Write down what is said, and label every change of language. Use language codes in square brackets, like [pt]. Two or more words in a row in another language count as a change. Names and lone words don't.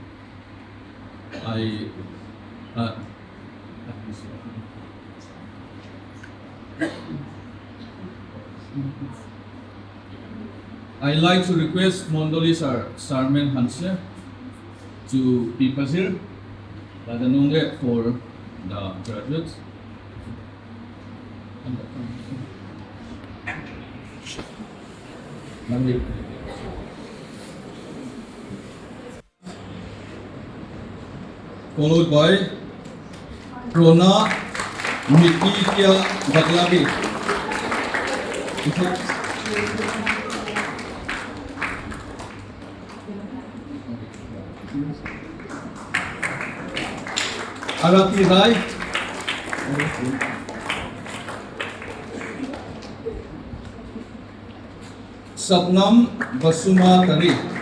[en] I like to request Mondoli sir, Sarmen Hanse, to be present for the graduates. Followed by Rona Mikikia Baglabi. Arati Rai. Sapnam Basuma Tari.